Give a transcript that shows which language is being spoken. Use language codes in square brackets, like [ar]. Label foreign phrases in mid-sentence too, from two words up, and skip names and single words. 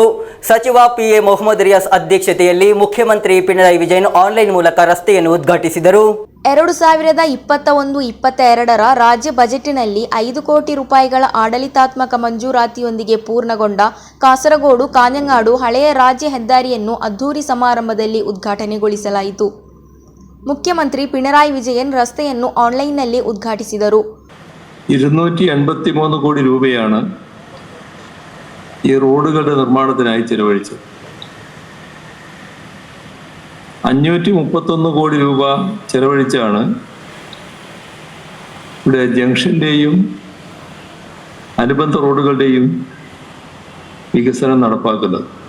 [kn] ಸಚಿವ PA ಮೊಹಮ್ಮದ್ ರಿಯಾಸ್ ಅಧ್ಯಕ್ಷತೆಯಲ್ಲಿ ಮುಖ್ಯಮಂತ್ರಿ ಪಿಣರಾಯಿ ವಿಜಯನ್ ಆನ್ಲೈನ್ ಮೂಲಕ ರಸ್ತೆಯನ್ನು ಉದ್ಘಾಟಿಸಿದರು. 2021-22ರ ರಾಜ್ಯ ಬಜೆಟ್ನಲ್ಲಿ 5 ಕೋಟಿ ರೂಪಾಯಿಗಳ ಆಡಳಿತಾತ್ಮಕ ಮಂಜೂರಾತಿಯೊಂದಿಗೆ ಪೂರ್ಣಗೊಂಡ ಕಾಸರಗೋಡು ಕಾಞಂಗಾಡು ಹಳೆಯ ರಾಜ್ಯ ಹೆದ್ದಾರಿಯನ್ನು ಅದ್ಧೂರಿ ಸಮಾರಂಭದಲ್ಲಿ ಉದ್ಘಾಟನೆಗೊಳಿಸಲಾಯಿತು. [ml] മുഖ്യമന്ത്രി പിണറായി വിജയൻ [kn] ರಸ್ತೆಯನ್ನು ಆನ್ಲೈನ್ನಲ್ಲಿ ಉದ್ಘಾಟಿಸಿದರು. [ml] 283 കോടി രൂപയാണ് ഈ റോഡുകളുടെ നിർമ്മാണത്തിനായി ചെലവഴിച്ചത്. 531 കോടി രൂപ ചെലവഴിച്ചാണ് ഇവിടെ ജംഗ്ഷന്റെയും അനുബന്ധ റോഡുകളുടെയും വികസനം നടപ്പാക്കുന്നത്.